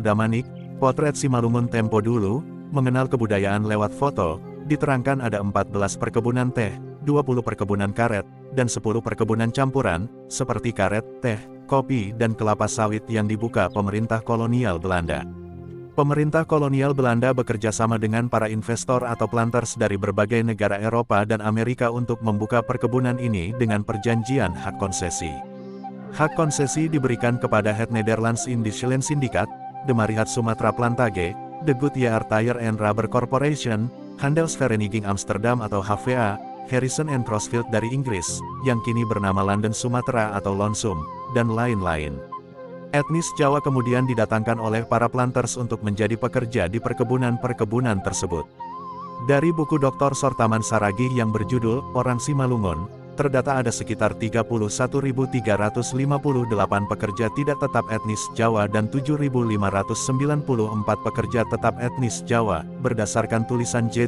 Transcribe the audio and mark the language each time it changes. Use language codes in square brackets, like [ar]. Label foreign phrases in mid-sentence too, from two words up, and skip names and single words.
[id] Damanik, Potret Simalungun Tempo Dulu, mengenal kebudayaan lewat foto, diterangkan ada 14 perkebunan teh, 20 perkebunan karet, dan 10 perkebunan campuran, seperti karet, teh, kopi, dan kelapa sawit yang dibuka pemerintah kolonial Belanda. Pemerintah kolonial Belanda bekerja sama dengan para investor atau planters dari berbagai negara Eropa dan Amerika untuk membuka perkebunan ini dengan perjanjian hak konsesi. Hak konsesi diberikan kepada Het Nederlands Industrie Syndicate, De Marihat Sumatra Plantage, De Goodyear Tire and Rubber Corporation, Handelsvereniging Amsterdam atau HVA, Harrison and Crossfield dari Inggris, yang kini bernama London Sumatera atau Lonsum, dan lain-lain. Etnis Jawa kemudian didatangkan oleh para planters untuk menjadi pekerja di perkebunan-perkebunan tersebut. Dari buku Dr. Sortaman Saragih yang berjudul Orang Simalungun, terdata ada sekitar 31.358 pekerja tidak tetap etnis Jawa dan 7.594 pekerja tetap etnis Jawa, berdasarkan tulisan J.